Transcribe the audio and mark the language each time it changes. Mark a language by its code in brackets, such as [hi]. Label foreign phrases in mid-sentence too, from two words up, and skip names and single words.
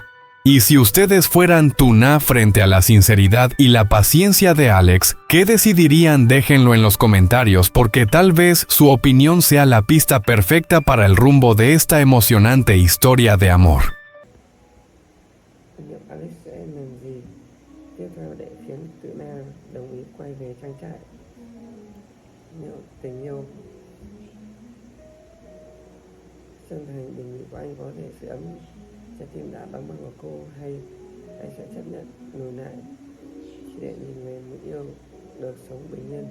[es] Y si ustedes fueran Tuna frente a la sinceridad y la paciencia de Alex, ¿qué decidirían? Déjenlo en los comentarios, porque tal vez su opinión sea la pista perfecta para el rumbo de esta emocionante historia de amor. [vi] Alex sẽ làm gì tiếp theo để khiến Tuna đồng ý quay về trang trại? Nếu tình yêu chân thành, đề nghị của anh có thể sưởi ấm trái tim đã đóng băng của cô, hay anh sẽ chấp nhận lùi lại chỉ để nhìn về một yêu được sống bình yên?